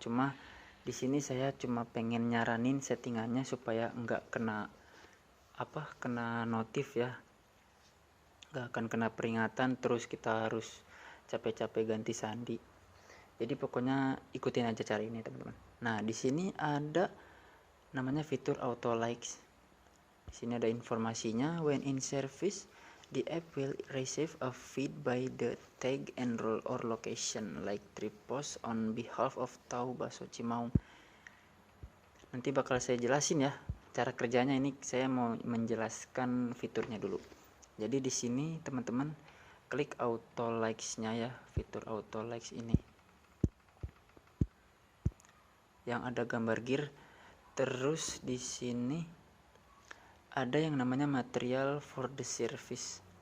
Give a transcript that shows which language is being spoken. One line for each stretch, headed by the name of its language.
Indonesian: Cuma di sini saya cuma pengen nyaranin settingannya supaya nggak kena notif ya, nggak akan kena peringatan terus kita harus capek-capek ganti sandi. Jadi pokoknya ikutin aja cara ini teman-teman. Nah, di sini ada namanya fitur auto likes. Di sini ada informasinya.
English: When in service, the app will receive a feed by the tag and role or location like trip post on behalf of Tahu Bakso Cimaung.
Indonesian: Nanti bakal saya jelasin ya cara kerjanya. Ini saya mau menjelaskan fiturnya dulu. Jadi di sini teman-teman klik auto likes-nya ya, fitur auto likes ini. Yang ada gambar gear. Terus di sini ada yang namanya
English: material for the service.